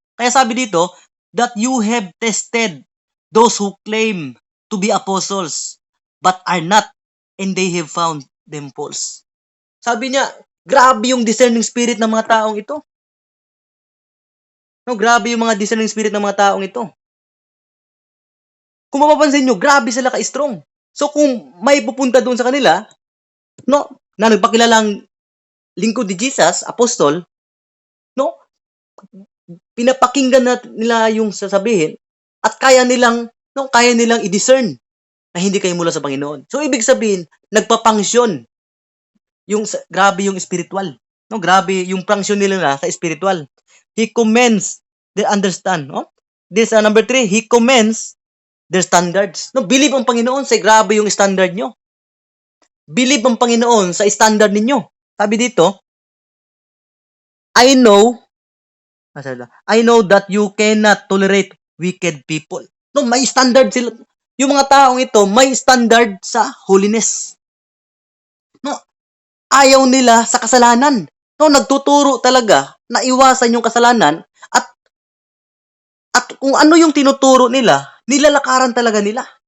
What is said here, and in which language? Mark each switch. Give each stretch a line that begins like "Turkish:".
Filipino: Kaya sabi dito,
English: that you have tested those who claim to be apostles but are not, and they have found them false.
Filipino: Sabi niya, grabe yung discerning spirit ng mga taong ito. No, grabe yung mga discerning spirit ng mga taong ito. Kung mapapansin nyo, grabe sila ka-strong. So kung may pupunta doon sa kanila, no, na nagpakilalang lingkod ni Jesus, apostol, no, pinapakinggan nila yung sasabihin at kaya nilang i-discern na hindi kayo mula sa Panginoon. So ibig sabihin, nagpapangsyon grabe yung spiritual. No, grabe yung function nila sa spiritual.
English: He commends their understand, no? This number 3, he commends their standards.
Filipino: No, believe ang Panginoon sa grabe yung standard nyo. Believe ang Panginoon sa standard ninyo. Sabi dito,
English: I know that you cannot tolerate wicked people.
Filipino: No, may standard sila. Yung mga taong ito, may standard sa holiness. No, ayaw nila sa kasalanan. No, nagtuturo talaga na iwasan yung kasalanan at kung ano yung tinuturo nila, nilalakaran talaga nila.